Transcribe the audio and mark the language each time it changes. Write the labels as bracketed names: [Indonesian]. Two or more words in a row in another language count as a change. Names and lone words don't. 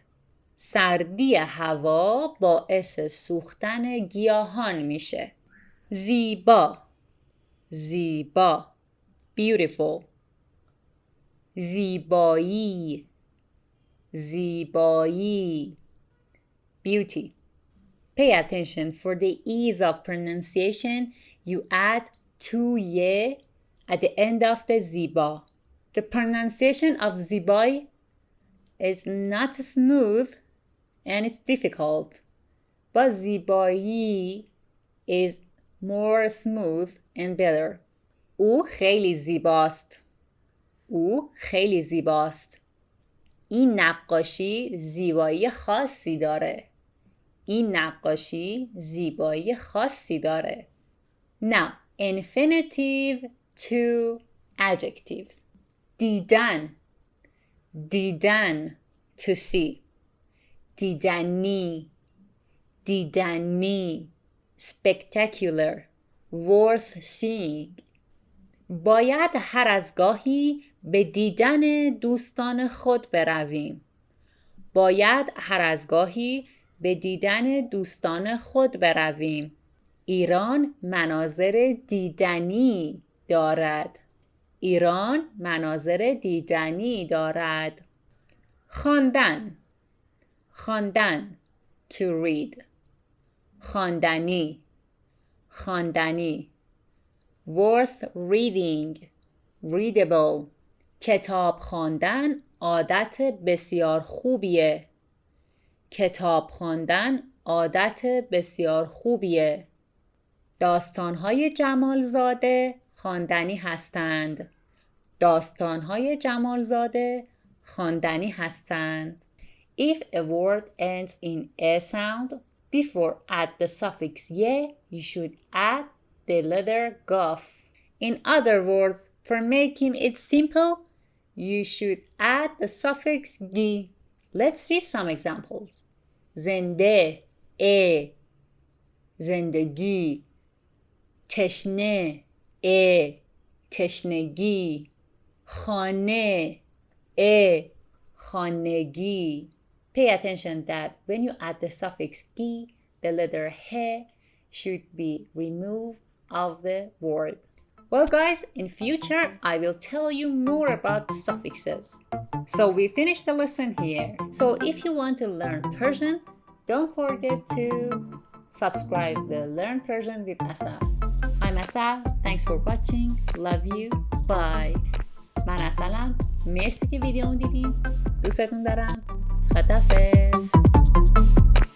[Persian] سردی هوا باعث سوختن گیاهان میشه. زیبا، زیبا، beautiful. زیبایی، زیبایی، [English] beauty. Pay attention. For the ease of pronunciation, you add two ye at the end of the ziba. The pronunciation of zibai is not smooth and it's difficult, but zibai is more smooth and better. [Persian] او خیلی زیباست. او خیلی زیباست. این نقاشی زیبایی خاصی داره. این نقاشی زیبایی خاصی داره. [English] Now, infinitive to adjectives. [Persian] دیدن، دیدن, [English] to see. [Persian] دیدنی، دیدنی, [English] spectacular, worth seeing. [Persian] باید هر از گاهی به دیدن دوستان خود برویم. باید هر از گاهی به دیدن دوستان خود برویم. ایران مناظر دیدنی دارد. ایران مناظر دیدنی دارد. خواندن، خواندن, [English] to read. [Persian] خواندنی، خواندنی, [English] worth reading, readable. [Persian] کتاب خواندن عادت بسیار خوبیه. کتاب خواندن عادت بسیار خوبیه. داستان‌های جمالزاده خواندنی هستند. داستان‌های جمالزاده خواندنی هستند. [English] If a word ends in a sound, before add the suffix ye, you should add the letter gaf. In other words, for making it simple, you should add the suffix gi. Let's see some examples. زنده، زندگی، تشنه تشنگی خانه خانگی. Pay attention that when you add the suffix gi, the letter he should be removed of the word. Well guys, in future I will tell you more about suffixes. So we finished the lesson here. So if you want to learn Persian, don't forget to subscribe the Learn Persian with Asal. I'm Asal. Thanks for watching. Love you. Bye. [Persian] من اصلم. مرسی که ویدیو دیدین. دوستتون دارم. خداحافظ.